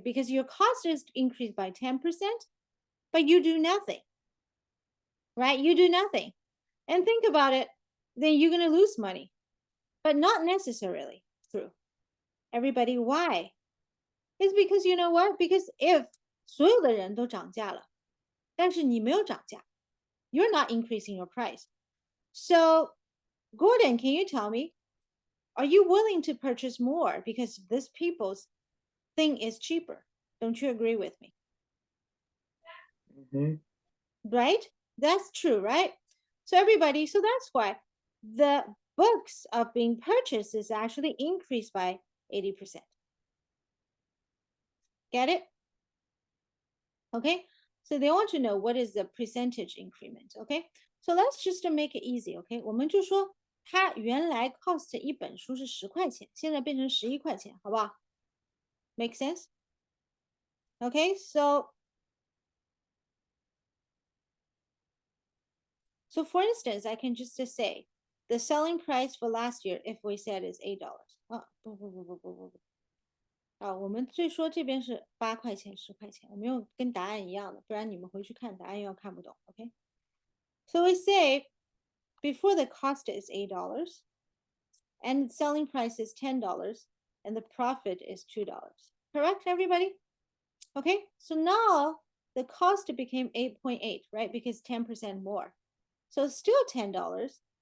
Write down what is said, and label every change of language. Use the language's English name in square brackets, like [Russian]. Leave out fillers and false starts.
[English] Because your cost is increased by 10%, but you do nothing, right? You do nothing. And think about it, then you're going to lose money, but not necessarily true. Everybody, why? It's because you know what? Because if [Chinese] 所有的人都涨价了，但是你没有涨价, [English] you're not increasing your price. So, Gordon, can you tell me, are you willing to purchase more because this people's thing is cheaper? Don't you agree with me? Right? That's true, right? So everybody, so that's why the books of being purchased is actually increased by 80%. Get it? Okay, so they want to know what is the percentage increment. Okay, so let's just make it easy. [Chinese] Okay, 我们就说它原来 cost 一本书是10块钱，现在变成11块钱，好不好？ [English] Make sense? Okay, so for instance, I can just say the selling price for last year, if we said is $8. [Chinese] 啊，不。啊，我们最说这边是8块钱、10块钱，我们用跟答案一样的，不然你们回去看答案又要看不懂。 [English] Okay, so we say before the cost is $8 and selling price is $10 and the profit is $2. Correct, everybody? Okay, so now the cost became 8.8, right? Because 10% more. So still $10.